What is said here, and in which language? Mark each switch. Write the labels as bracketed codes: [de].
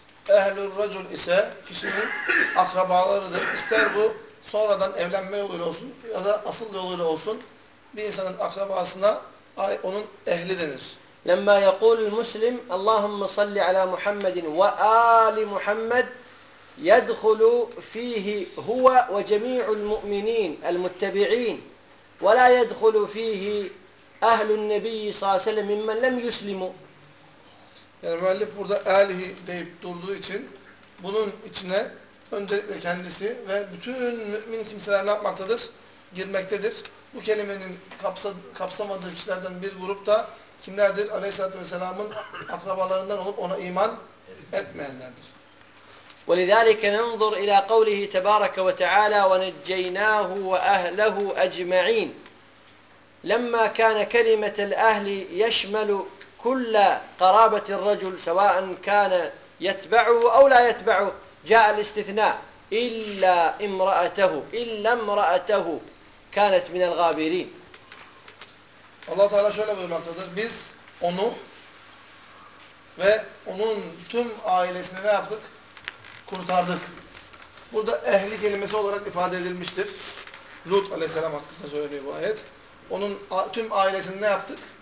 [ar] أهل الرجل [tr] ise kişinin akrabalarıdır. İster bu sonradan evlenme yoluyla olsun ya da asıl yoluyla olsun bir insanın akrabasına onun ehli denir. [ar] لما يقول المسلم اللهم صل على محمد وآل محمد يدخل فيه هو وجميع المؤمنين المتبعين ولا يدخل فيه أهل النبي صلى الله عليه وسلم ممن لم يسلموا. [tr] Yani müellif burada âlihi deyip durduğu için bunun içine öncelikle kendisi ve bütün mümin kimseler ne yapmaktadır? Girmektedir. Bu kelimenin kapsamadığı kişilerden bir grup da kimlerdir? Aleyhisselatü Vesselam'ın akrabalarından olup ona iman etmeyenlerdir. [ar] ولذلك ننظر إلى قوله تبارك وتعالى ونجيناه وأهله أجمعين. لما كان كلمة الأهل يشمل كل قرابة الرجل سواء كان يتبعه أو لا يتبعه جاء الاستثناء إلا امرأته إلا امرأته كانت من الغابرين. [tr] الله تعالى şöyle buyurmaktadır. Biz onu ve onun tüm ailesini ne yaptık? Kurtardık. Burada ehli kelimesi olarak ifade edilmiştir. Lut aleyhisselam hakkında söyleniyor bu ayet. Onun tüm ailesini ne yaptık?